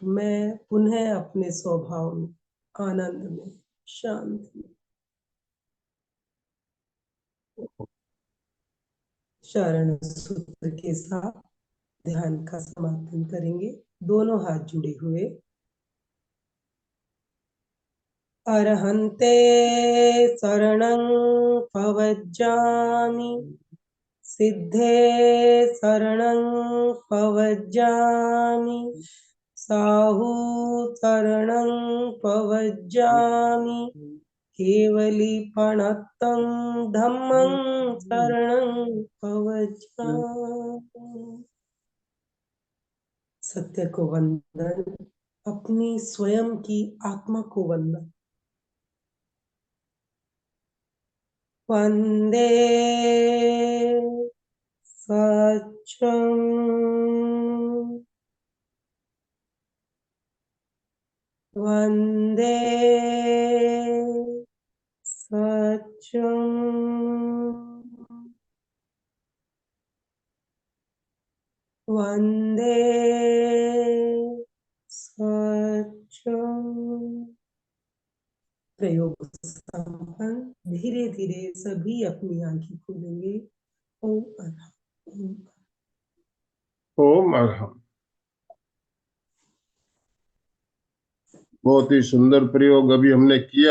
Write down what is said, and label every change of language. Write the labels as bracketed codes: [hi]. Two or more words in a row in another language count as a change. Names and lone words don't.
[hi] मैं पुनः अपने स्वभाव में, आनंद में, शांति में। शरण सूत्र के साथ ध्यान का समापन करेंगे। दोनों हाथ जुड़े हुए। [pka] अरहन्ते शरणं पवज्जामि, सिद्धे शरणं पवज्जामि, साहू शरणं पवज्जामि, केवलीपणत्तं धम्मं शरणं पवज्जामि। [hi] सत्य को वंदन, अपनी स्वयं की आत्मा को वंदन। [pka] वंदे सच्चं, वंदे सच्चं, वंदे सच्चं। [hi] प्रयोग संपन्न। धीरे धीरे सभी अपनी आंखें खोलेंगे। ओम अरहम। ओम अरहम। बहुत ही सुंदर प्रयोग अभी हमने किया।